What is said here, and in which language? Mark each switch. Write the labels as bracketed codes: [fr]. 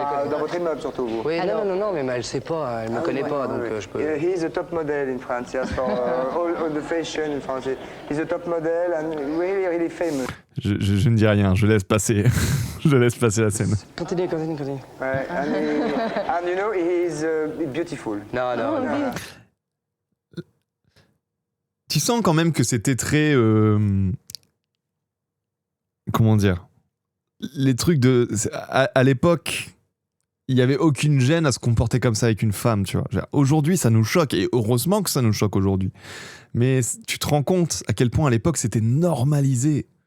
[fr] Dans votre immeuble, surtout, vous. Oui, non, mais elle sait pas, elle me connaît pas, donc je peux... [en] He is a top model in France, yes, for all the fashion in France. He's a top model and really, really famous. [fr] Je ne dis rien, je laisse passer. Je laisse passer la scène. Continue. [en] Ouais, and you know, he is beautiful. [fr] Non. Tu sens quand même que c'était très... comment dire? Les trucs de... À l'époque, il n'y avait aucune gêne à se comporter comme ça avec une femme, tu vois. Aujourd'hui, ça nous choque, et heureusement que ça nous choque aujourd'hui. Mais tu te rends compte à quel point à l'époque, c'était normalisé.